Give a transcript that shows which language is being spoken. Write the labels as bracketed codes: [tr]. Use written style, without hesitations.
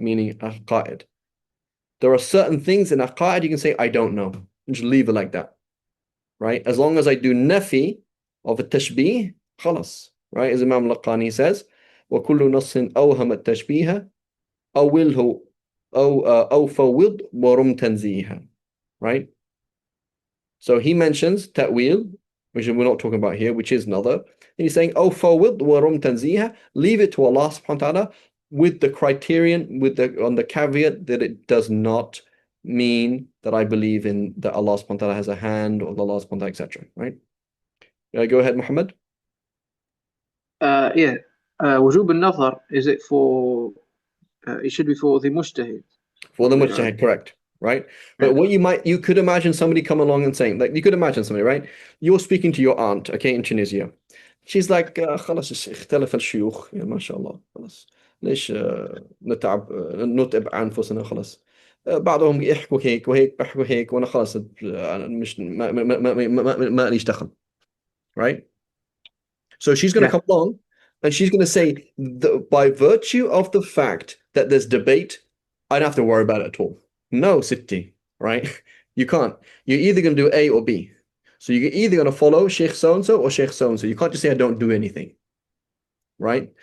[en] Meaning aqaid. There are certain things in aqaid you can say I don't know, and just leave it like that. Right? As long as I do nafi of a tashbih, khalas. Right? As Imam Laqani says, [ar] وَكُلُّ نَصٍ أَوْهَمَ التَّشْبِيهَ أَوِّلْهُ أَوْ فَوِّضْ وَرُمْ تَنْزِيهًا. [en] Right? So he mentions ta'wil, which we're not talking about here, which is another. And he's saying, [ar] أَوْ فَوِّضْ وَرُمْ تَنْزِيهًا. [en] Leave it to Allah subhanahu wa ta'ala with the criterion, on the caveat that it does not mean that I believe in that Allah subhanahu wa ta'ala has a hand or Allah subhanahu wa ta'ala, etc. Right? Go ahead, Muhammad. Yeah. [ar] وجوب النظر, [en] is it for it should be for the mujtahid? For the mujtahid, correct. Right? But you could imagine somebody come along and saying, like, you could imagine somebody, right? You're speaking to your aunt, okay, in Tunisia. She's like, [ar] خلاص اختلف الشيوخ يا ما شاء الله خلاص ليش نتعب أنفسنا خلاص بعضهم يحكوا هيك وهيك بيحكوا هيك وأنا خلاص أنا مش ما ليش دخل. [en] Right? So she's going to come along and she's going to say, by virtue of the fact that there's debate, I don't have to worry about it at all. No, Sitti, right? You can't. You're either going to do A or B. So you're either going to follow Sheikh so-and-so or Sheikh so-and-so. You can't just say, I don't do anything. Right?